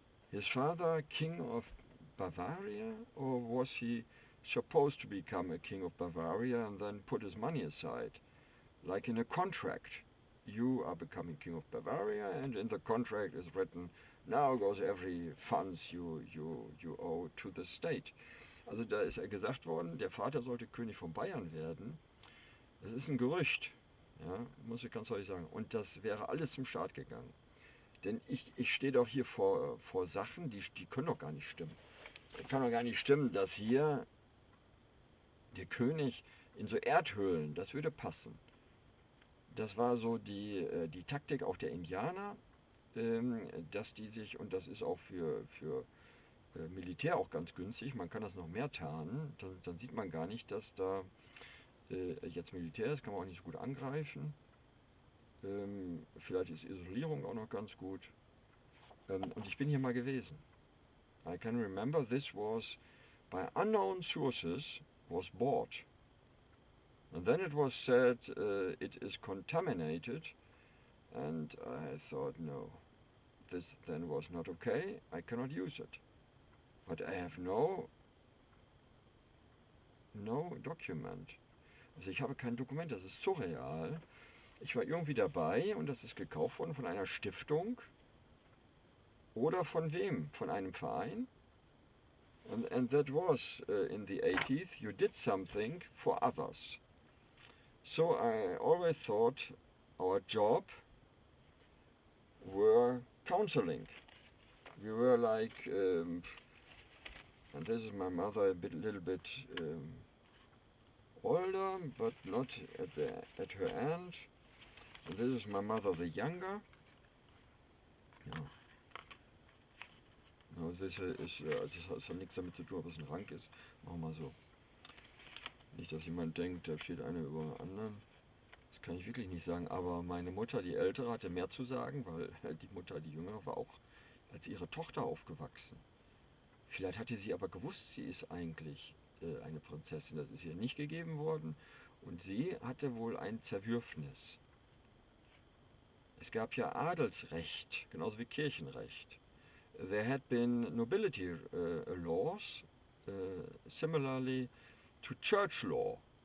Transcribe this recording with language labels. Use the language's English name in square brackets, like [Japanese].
[English] His father king of Bavaria? Or was he supposed to become a king of Bavaria and then put his money aside? Like in a contract. You are becoming king of Bavaria, and in the contract is written, now goes every funds you owe to the state. [German] Also da ist gesagt worden, der Vater sollte König von Bayern werden. Das ist ein Gerücht. Ja, muss ich ganz deutlich sagen. Und das wäre alles zum Staat gegangen. Denn ich stehe doch hier vor Sachen, die können doch gar nicht stimmen. Es kann doch gar nicht stimmen, dass hier der König in so Erdhöhlen, das würde passen. Das war so die Taktik auch der Indianer, dass die sich, und das ist auch für Militär auch ganz günstig, man kann das noch mehr tarnen, dann sieht man gar nicht, dass da jetzt Militär ist, kann man auch nicht so gut angreifen. Vielleicht ist Isolierung auch noch ganz gut. Und ich bin hier mal gewesen. [English] I can remember this was, by unknown sources, was bought. And then it was said it is contaminated, and I thought, no, this then was not okay, I cannot use it. But I have no document. [German] Also ich habe kein Dokument, das ist surreal. Ich war irgendwie dabei und das ist gekauft worden von einer Stiftung oder von wem? Von einem Verein? [English] And that was in the 80s, you did something for others. So I always thought our job were counseling. We were like, and this is my mother, a little bit older, but not at her end. And this is my mother, the younger. [German] Ja. No, das hat nichts damit zu tun, ob es ein Rang ist. Machen wir mal so. Nicht, dass jemand denkt, da steht einer über den anderen. Das kann ich wirklich nicht sagen. Aber meine Mutter, die Ältere, hatte mehr zu sagen, weil die Mutter, die Jüngere, war auch als ihre Tochter aufgewachsen. Vielleicht hatte sie aber gewusst, sie ist eigentlich eine Prinzessin. Das ist ihr nicht gegeben worden. Und sie hatte wohl ein Zerwürfnis. Es gab ja Adelsrecht, genauso wie Kirchenrecht. [English] There had been nobility laws, similarly to church law.